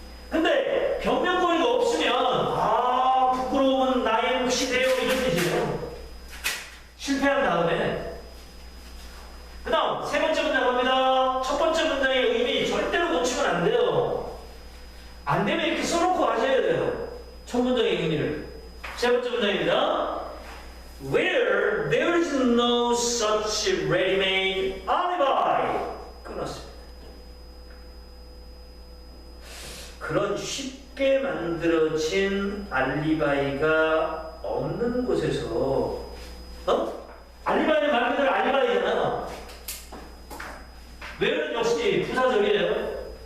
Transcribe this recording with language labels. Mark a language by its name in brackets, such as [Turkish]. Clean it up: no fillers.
[Korean] 근데 변명거리가 없으면 아, 부끄러움은 나의 몫이 돼요. 이런 뜻이에요. 실패한 다음에 그 다음 세 번째 문장 갑니다. 첫 번째 문장의 의미 절대로 놓치면 안 돼요. 안 되면 이렇게 써놓고 하셔야 돼요. 첫 문장의 의미를. 세 번째 문장입니다. [English] Where there is no such ready-made alibi. [Korean] 끊었습니다. 그런 쉽게 만들어진 알리바이가 없는 곳에서, 알리바이는 말 그대로 알리바이잖아. where는 역시 부사적이에요.